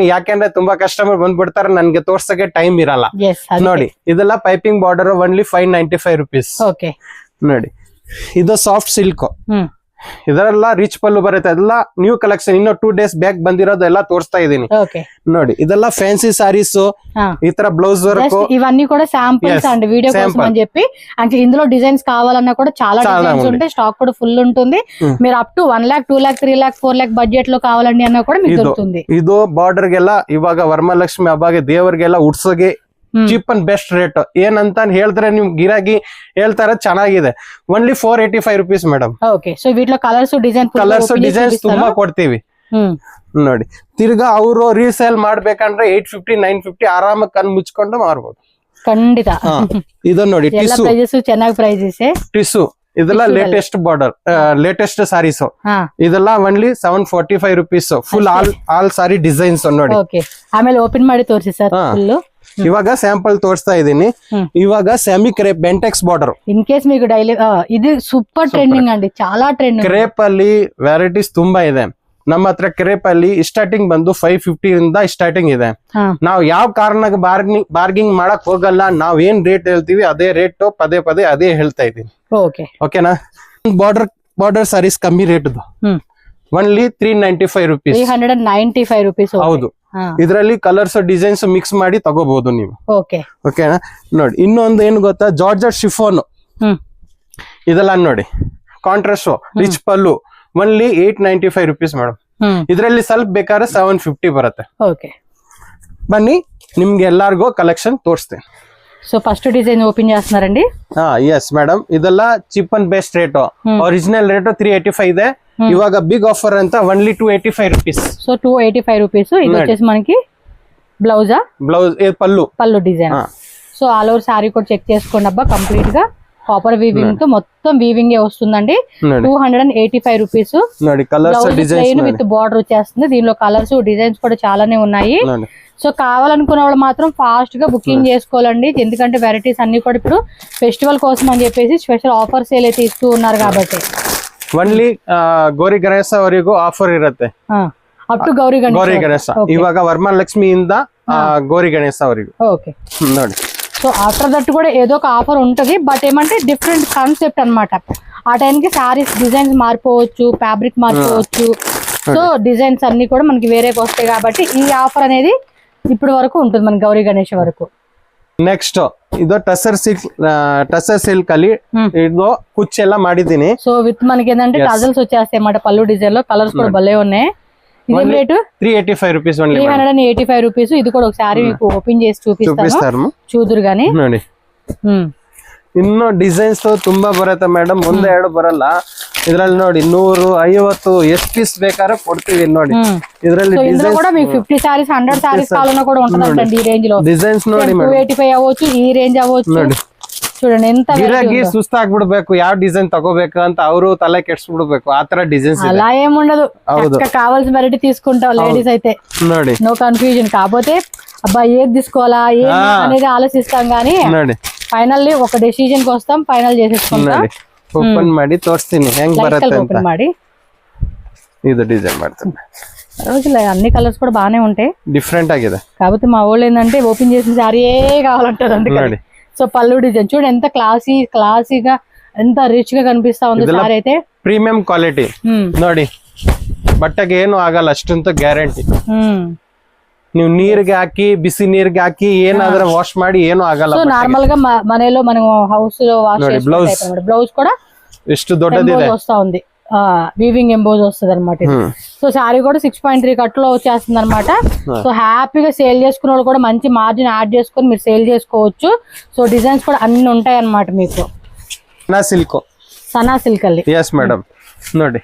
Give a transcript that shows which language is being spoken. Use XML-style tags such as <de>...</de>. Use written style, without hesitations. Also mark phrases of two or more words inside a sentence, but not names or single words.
<kn>ಯಾಕೆಂದ್ರೆ ತುಂಬಾ ಕಸ್ಟಮರ್ ಬಂದ್ಬಿಡ್ತಾರೆ, ನನ್ಗೆ ತೋರ್ಸಕ್ಕೆ ಟೈಮ್ ಇರಲ್ಲ. ನೋಡಿ, ಇದೆಲ್ಲ</kn> <en>piping border, only 595 rupees.</en> <kn>ನೋಡಿ, ಇದು</kn> <en>soft silk.</en> <kn>ಇದೆಲ್ಲ ರಿಚ್ ಪಲ್ಲು ಬರುತ್ತೆ. ಎಲ್ಲ</kn> <en>new collection,</en> <kn>ಇನ್ನು</kn> <en>2 days back</en> <kn>ಬಂದಿರೋದು ಎಲ್ಲ ತೋರಿಸ್ತಾ ಇದೀನಿ. ನೋಡಿ, ಇದೆಲ್ಲ</kn> <en>fancy sarees,</en> <kn>ఈ ತರ</kn> <en>blouse work,</en> <te>ఇవన్నీ కూడా</te> <en>samples and video</en> <te>కోసం అని చెప్పి. అంటే ఇందులో డిజైన్స్ కావాలన్నా కూడా చాలా డిజైన్స్ ఉంటాయి. స్టాక్ కూడా ఫుల్ ఉంటుంది. మీరు</te> <en>up to</en> <te>1 lakh, 2 lakh, 3 lakh, 4 lakh బడ్జెట్ లో కావాలండి అన్నా కూడా మీకు దొరుకుతుంది.</te> <kn>ಇದು ಬಾರ್ಡರ್ ಗೆಲ್ಲ ಇವಾಗ ವರಮಹಾಲಕ್ಷ್ಮಿ ಹಬ್ಬಗೆ ದೇವರಿಗೆಲ್ಲ ಉಡ್ಸೋಗೆ</kn> <en>cheap and best rate.</en> <kn>ಏನಂತ ಹೇಳಿದ್ರೆ ನಿಮ್ ಗಿರಾಕಿ ಹೇಳ್ತಾರೆ, ಚೆನ್ನಾಗಿದೆ.</kn> <en>only 485 rupees madam.</en> <te>ಸೊ వీటిలో కలర్స్</te> <kn>డిజైన్స్ ತುಂಬಾ ಕೊಡ್ತೀವಿ. ನೋಡಿ, ತಿರ್ಗಾ ಅವರು ರೀಸೇಲ್ ಮಾಡ್ಬೇಕಂದ್ರೆ 850, 950 ಆರಾಮಾಗಿ ಕಣ್ ಮುಚ್ಕೊಂಡು ಮಾರ್ಬೋದು. ಖಂಡಿತ. ಇದು ನೋಡಿ, ಚೆನ್ನಾಗಿ ಪ್ರೈಸಸ್. ಟಿಸು, ಇದೆಲ್ಲ</kn> <en>latest border, latest sarees.</en> <kn>ಇದೆಲ್ಲ</kn> <en>only 745 rupees. full all saree designs.</en> <kn>ನೋಡಿ, ಆಮೇಲೆ ಓಪನ್ ಮಾಡಿ ತೋರಿಸಿ ಸರ್. ಇವಾಗ ಸ್ಯಾಂಪಲ್ ತೋರಿಸ್ತಾ ಇದೀನಿ. ಇವಾಗ</kn> <en>semi crepe Bentex border. in case</en> <te>మీకు డైలీ ఇది</te> <en>super trending</en> <te>అండి, చాలా ట్రెండింగ్.</te> <kn>ಕ್ರೇಪ್ ಅಲ್ಲಿ ವೆರೈಟೀಸ್ ತುಂಬಾ ಇದೆ. ನಮ್ಮ ಹತ್ರ ಕ್ರೇಪ್ ಅಲ್ಲಿ ಸ್ಟಾರ್ಟಿಂಗ್ ಬಂದು 550 ಇಂದ ಸ್ಟಾರ್ಟಿಂಗ್ ಇದೆ. ನಾವು ಯಾವ ಕಾರಣಕ್ಕೆ ಬಾರ್ಗಿಂಗ್ ಮಾಡಕ್ ಹೋಗಲ್ಲ. ನಾವ್ ಏನ್ ರೇಟ್ ಹೇಳ್ತೀವಿ ಅದೇ ರೇಟ್, ಪದೇ ಪದೇ ಅದೇ ಹೇಳ್ತಾ ಇದೀನಿ. ಓಕೆನಾ?</kn> <en>border sarees</en> <kn>ಕಮ್ಮಿ ರೇಟ್,</kn> <en>only 395 rupees.</en> <kn>395 ರೂಪೀಸ್. ಹೌದು, ಇದರಲ್ಲಿ</kn> <en>colors designs</en> <kn>ಮಿಕ್ಸ್ ಮಾಡಿ ತಗೋಬಹುದು ನೀವು. ಓಕೆನಾ? ನೋಡಿ, ಇನ್ನೊಂದು ಏನು ಗೊತ್ತಾ,</kn> <en>georgette chiffon.</en> <kn>ಇದೆಲ್ಲ ನೋಡಿ, ಕಾಂಟ್ರಾಸ್ಟ್, ರಿಚ್ ಪಲ್ಲು,</kn> <en>only 895 rupees madam.</en> <kn>ಇದರಲ್ಲಿ ಸ್ವಲ್ಪ ಬೇಕಾದ್ರೆ 750 ಬರುತ್ತೆ. ಬನ್ನಿ, ನಿಮ್ಗೆ ಎಲ್ಲಾರ್ಗು ಕಲೆಕ್ಷನ್ ತೋರಿಸ್ತೇನೆ.</kn> <en>so first design open</en> <te>చేస్తున్నారండి.</te> <en>yes madam,</en> <kn>ಇದೆಲ್ಲ</kn> <en>cheap and best rate. original rate</en> <kn>385 ಇದೆ.</kn> <te>ఇవాగ</te> <en>big offer</en> <te>అంత</te> <en>only 285 rupees.</en> <te>సో 285 రూపీస్. ఇది వచ్చేసి మనకి బ్లౌజ్ పల్లు డిజైన్.</te> <en>so all over saree</en> <te>కూడా చెక్ చేసుకోండి అబ్బా. కంప్లీట్ గా</te> <en>copper weaving</en> <te>తో మొత్తం వీవింగ్ వస్తుందండి. 285 రూపీస్.</te> <en>plain with border</en> <te>వచ్చేస్తుంది. దీనిలో</te> <en>colors designs</en> <te>కూడా చాలానే ఉన్నాయి. సో కావాలనుకున్న వాళ్ళు మాత్రం ఫాస్ట్ గా బుకింగ్ చేసుకోవాలండి. ఎందుకంటే వెరైటీస్ అన్ని కూడా ఇప్పుడు ఫెస్టివల్ కోసం అని చెప్పేసి</te> <en>special offer sale</en> <te>అయితే ఇస్తూ ఉన్నారు కాబట్టి.</te> <kn>ಓನ್ಲಿ ಗೌರಿ ಗಣೇಶ ಅವರಿಗೂ ಆಫರ್ ಇರುತ್ತೆ.</kn> <en>up to ಗೌರಿ ಗಣೇಶ.</en> <kn>ಇವಾಗ ವರಮಹಾಲಕ್ಷ್ಮಿಯಿಂದ ಗೌರಿ ಗಣೇಶ ಅವರಿಗೂ. ನೋಡಿ,</kn> <en>so after that</en> <te>కూడా ఏదో ఒక ఆఫర్ ఉంటది. బట్ ఏమంటే</te> <en>different concept</en> <te>అన్నమాట. ఆ టైంకి సారీస్ డిజైన్స్ మారిపోవచ్చు, ఫ్యాబ్రిక్ మారిపోవచ్చు. సో డిజైన్స్ అన్ని కూడా మనకి వేరేకి వస్తాయి కాబట్టి ఈ ఆఫర్ అనేది ఇప్పుడు వరకు ఉంటుంది మన గౌరీ గణేష్ వరకు.</te> <kn>ನೆಕ್ಸ್ಟ್ ಇದು</kn> <en>tussar silk</en> <kn>ಅಲ್ಲಿ ಇದು ಕುಚ್ಚೆಲ್ಲ ಮಾಡಿದೀನಿ.</kn> <te>సో విత్ మనకి ఏంటంటే టజల్స్ వచ్చేస్తాయి అన్నమాట పళ్ళు డిజైన్ లో. కలర్స్ కూడా భలే ఉన్నాయి. ఇదేం రేటు?</te> <en>385 rupees only. 385 రూపీస్.</en> <te>ఇది కూడా ఒకసారి మీకు ఓపెన్ చేసి చూపిస్తాను, చూదురు గానీ.</te> <kn>ನೋಡಿ ಇನ್ನು ಡಿಸೈನ್ಸ್ ತುಂಬಾ ಬರುತ್ತೆ ಮೇಡಮ್, ಒಂದೇ ಎರಡು ಬರಲ್ಲ ಇದ್ರಲ್ಲಿ. ನೋಡಿ 150 ಎಷ್ಟು ಪೀಸ್ ಬೇಕಾದ್ರೆ ಕೊಡ್ತೀವಿ ನೋಡಿ. ಇದ್ರಲ್ಲಿ</kn> <te>కూడా మీకు 50 సారీస్ 100 సారీస్ కావాలన్నా కూడా ఉంటుందండి ఈ రేంజ్ లో.</te> <kn>ಡಿಸೈನ್ಸ್ ನೋಡಿ</kn> <te>285 అవ్వచ్చు, ఈ రేంజ్ అవ్వచ్చు. చూడండి ఎంత</te> <kn>ಗಿರಾಕಿ ಸುಸ್ತಾಗ್ಬಿಡ್ಬೇಕು, ಯಾವ ಡಿಸೈನ್ ತಗೋಬೇಕು ಅಂತ ಅವರು ತಲೆ ಕೆಡ್ಸ್ಬಿಡ್ಬೇಕು, ಆತರ ಡಿಸೈನ್ಸ್</kn> <te>అలా ఏముండదు. కావాల్సిన వెరైటీ తీసుకుంటాం లేడీస్ అయితే,</te> <kn>ನೋಡಿ</kn> <en>no confusion.</en> <te>కాకపోతే అబ్బా ఏది తీసుకోవాలా ఏది అనేది ఆలోచిస్తాం గానీ ఫైనల్లీ ఒక డెసిజన్ కి వస్తాం, ఫైనల్ చేసేసుకుంటాం.</te> <kn>ಓಪನ್ ಮಾಡಿ ತೋರಿಸ್ತೀನಿ ಹೆಂಗ್ ಬರುತ್ತೆ ಅಂತ. ఓపెన్ ಮಾಡಿ ಇದು ಡಿಸೈನ್ ಮಾಡ್ತೀನಿ.</kn> <te>రోజులు అన్ని కలర్స్ కూడా బానే ఉంటాయి,</te> <kn>డిఫరెంట్ ఆಗಿದೆ.</kn> <te>కాకపోతే మా వాళ్ళు ఏంటంటే ఓపెన్ చేసిన సారీ కావాలంటారు అందుకని. సో పళ్ళు డిజైన్ చూడండి ఎంత క్లాసీగా ఎంత రిచ్ గా కనిపిస్తా ఉంది సారీ అయితే.</te> <en>premium quality</en> <kn>ನೋಡಿ, ಬಟ್ಟೆಗೆ ಏನು ಆಗಲ್ಲ ಅಷ್ಟಂತ ಗ್ಯಾರಂಟಿ. ನೀವು ನೀರಿಗೆ ಹಾಕಿ ಬಿಸಿ ನೀರಿಗೆ ಹಾಕಿ ಏನಾದ್ರೂ ವಾಶ್ ಮಾಡಿ ಏನು ಆಗಲ್ಲ.</kn> <te>సో నార్మల్ గా మనలో మనం హౌస్ లో వాష్ చేసుకుంటాం. బ్లౌజ్ కూడా</te> <kn>ಎಷ್ಟು ದೊಡ್ಡದಿದೆ</kn> <te>వస్తా ఉంది,</te> <en>weaving emboss</en> <te>వస్తుంది అనమాట. సో సారీ కూడా 6.3 కట్ లో వచ్చేస్తుంది అనమాట. సో హ్యాపీగా సేల్ చేసుకునే వాళ్ళు కూడా మంచి మార్జిన్ యాడ్ చేసుకుని మీరు సేల్ చేసుకోవచ్చు. సో డిజైన్స్ కూడా అన్ని ఉంటాయి అనమాట మీకు. సనా సిల్క్ ಅಲ್ಲಿ.</te> <en>yes madam ನೋಡಿ.</en>